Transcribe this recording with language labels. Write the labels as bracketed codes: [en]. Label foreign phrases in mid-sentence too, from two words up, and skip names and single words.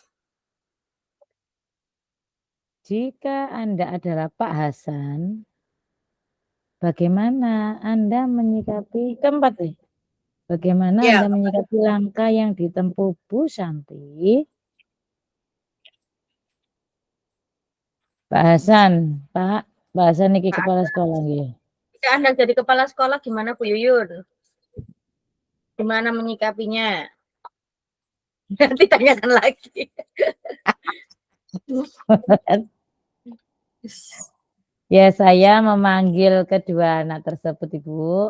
[id] Jika Anda adalah Pak Hasan, bagaimana Anda menyikapi keempat nih? Bagaimana Ya. Anda menyikapi langkah yang ditempuh Bu Santi? Pak Hasan, Pak Hasan niki kepala sekolah nggih. Jika Anda jadi kepala sekolah gimana Bu Yuyun? Gimana menyikapinya? Nanti tanyakan lagi. Ya, saya memanggil kedua anak tersebut, Ibu.